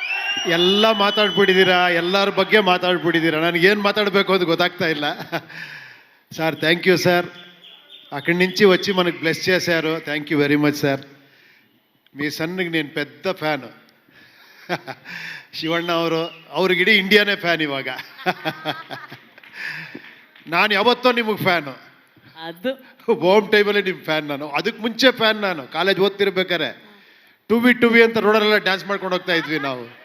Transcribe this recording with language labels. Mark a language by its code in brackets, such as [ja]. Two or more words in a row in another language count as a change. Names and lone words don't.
[kn] ಎಲ್ಲ ಮಾತಾಡ್ಬಿಟ್ಟಿದ್ದೀರಾ, ಎಲ್ಲರ ಬಗ್ಗೆ ಮಾತಾಡ್ಬಿಟ್ಟಿದ್ದೀರಾ. ನನಗೇನು మాట్లాడಬೇಕು ಅಂತ ಗೊತ್ತಾಗ್ತಾ ಇಲ್ಲ. [te] సార్ [en] thank you [te] సార్. అక్కడి నుంచి వచ్చి మనకు బ్లెస్ చేశారు. [en] Thank you very much [te] సార్. మీ సన్నికి నేను పెద్ద ఫ్యాను. [kn] ಶಿವಣ್ಣ ಅವ್ರಿಗೆ ಇಡೀ ಇಂಡಿಯಾನೇ ಫ್ಯಾನ್ ಇವಾಗ. ನಾನು ಯಾವತ್ತೋ ನಿಮಗೆ ಫ್ಯಾನು. ಅದು ಹೋಮ್ ಟೈಮಲ್ಲಿ ನಿಮ್ಮ ಫ್ಯಾನ್ ನಾನು. ಅದಕ್ಕೆ ಮುಂಚೆ ಫ್ಯಾನ್ ನಾನು. ಕಾಲೇಜ್ ಓದ್ತಿರ್ಬೇಕಾರೆ ಟು ಬಿ ಅಂತ ರೋಡಲ್ಲೆಲ್ಲ ಡ್ಯಾನ್ಸ್ ಮಾಡ್ಕೊಂಡು ಹೋಗ್ತಾ ಇದ್ವಿ ನಾವು.